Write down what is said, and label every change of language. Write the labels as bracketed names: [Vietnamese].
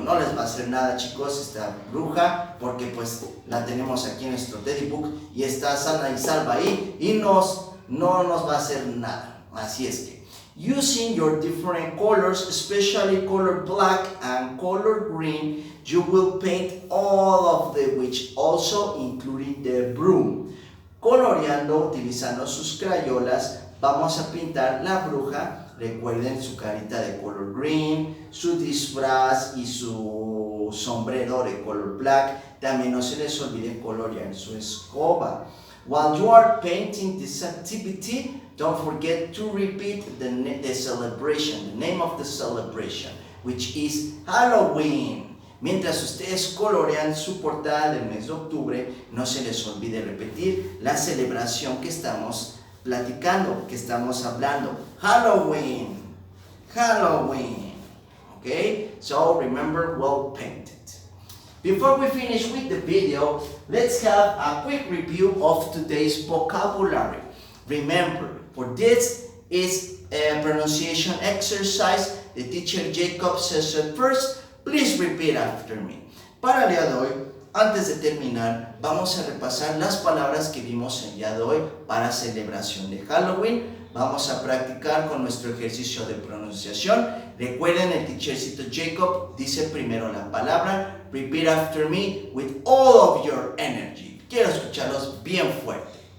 [Spanish] No les va a hacer nada, chicos, esta bruja, porque pues la tenemos aquí en nuestro teddy book y está sana y salva ahí y no nos va a hacer nada. Así es que, [English] using your different colors, especially color black and color green, you will paint all of the witch, also including the broom. [Spanish] Coloreando, utilizando sus crayolas, vamos a pintar la bruja. Recuerden su carita de color green, su disfraz y su sombrero de color black. También no se les olvide colorear su escoba. [English] While you are painting this activity, don't forget to repeat the celebration, the name of the celebration, which is Halloween. [Spanish] Mientras ustedes colorean su portada del mes de octubre, no se les olvide repetir la celebración que estamos platicando, que estamos hablando. [English] Halloween. Halloween. Okay? So remember, well painted. Before we finish with the video, let's have a quick review of today's vocabulary. Remember, for this is a pronunciation exercise. The teacher Jacob says it first. Please repeat after me. [Spanish] Para el día de hoy, antes de terminar, vamos a repasar las palabras que vimos el día de hoy para celebración de Halloween. Vamos a practicar con nuestro ejercicio de pronunciación. Recuerden, el teachercito Jacob dice primero la palabra. [English] Repeat after me with all of your energy. [Spanish] Quiero escucharlos bien fuerte.